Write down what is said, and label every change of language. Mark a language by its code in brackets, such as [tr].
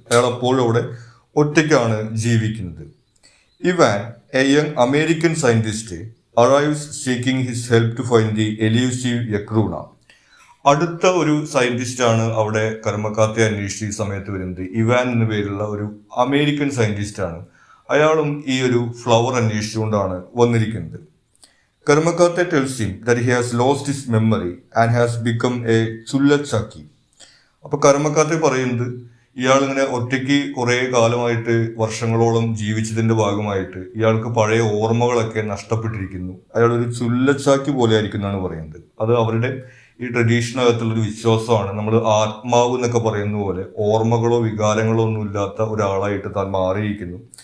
[ml] അയാൾ അപ്പോഴും അവിടെ ഒറ്റയ്ക്കാണ് ജീവിക്കുന്നത്. [en] Ivan, a young American scientist, arrives seeking his help to find the elusive yakruna. [ml] അടുത്ത ഒരു സയന്റിസ്റ്റാണ് അവിടെ കർമ്മക്കാത്തെ അന്വേഷിച്ച് ഈ സമയത്ത് വരുന്നത്. ഇവാൻ എന്ന പേരുള്ള ഒരു അമേരിക്കൻ സയന്റിസ്റ്റാണ്. അയാളും ഈ ഒരു ഫ്ലവർ അന്വേഷിച്ചുകൊണ്ടാണ് വന്നിരിക്കുന്നത്. [en] Karmakate tells him that he has lost his memory and has become a chullachaqui. [ml] അപ്പോൾ കർമ്മക്കാത്തെ പറയുന്നത് ഇയാളിങ്ങനെ ഒറ്റയ്ക്ക് കുറേ കാലമായിട്ട് വർഷങ്ങളോളം ജീവിച്ചതിൻ്റെ ഭാഗമായിട്ട് ഇയാൾക്ക് പഴയ ഓർമ്മകളൊക്കെ നഷ്ടപ്പെട്ടിരിക്കുന്നു. അയാളൊരു ചുല്ലച്ചാക്കി പോലെ ആയിരിക്കും എന്നാണ് പറയുന്നത്. അത് അവരുടെ ഈ ട്രഡീഷനകത്തുള്ളൊരു വിശ്വാസമാണ്. നമ്മൾ ആത്മാവ് എന്നൊക്കെ പറയുന്ന പോലെ ഓർമ്മകളോ വികാരങ്ങളോ ഒന്നും ഇല്ലാത്ത ഒരാളായിട്ട് താൻ മാറിയിരിക്കുന്നു.